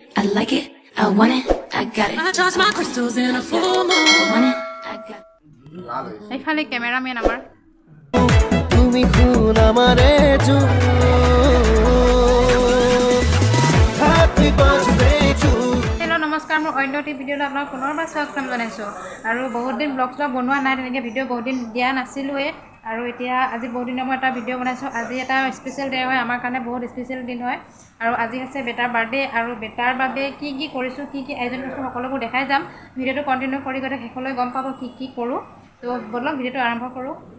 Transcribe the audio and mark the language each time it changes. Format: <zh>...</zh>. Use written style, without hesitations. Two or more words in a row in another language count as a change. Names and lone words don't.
<en>I like it, I want it, I got it. I charge my crystals in a full moon. I want it, I got it.</en> <bn>এইফালে ক্যামেরাম্যান আমার তুমি খুন আমারে জু</bn> <en>happy birthday to</en> <as>হেল্ল' নমস্কাৰ মোৰ অন্য এটি ভিডিঅ'লৈ আপোনাক পুনৰবাৰ স্বাগতম জনাইছোঁ আৰু বহুত দিন ব্লগ শ্লগ বনোৱা নাই তেনেকৈ ভিডিঅ' বহুত দিন দিয়া নাছিলোঁৱে আৰু এতিয়া আজি বহুত দিনৰ মই এটা ভিডিঅ' বনাইছোঁ আজি এটা</as> <en>special day</en> <as>হয় আমাৰ কাৰণে বহুত স্পেচিয়েল দিন হয় আৰু আজি আছে বেটাৰ বাৰ্থডে আৰু বেটাৰ বাবে কি কি কৰিছোঁ কি কি আয়োজন কৰিছোঁ সকলোবোৰ দেখাই যাম ভিডিঅ'টো কণ্টিনিউ কৰি গৈ শেষলৈ গম পাব কি কি কৰোঁ তো বলক ভিডিঅ'টো আৰম্ভ কৰোঁ</as>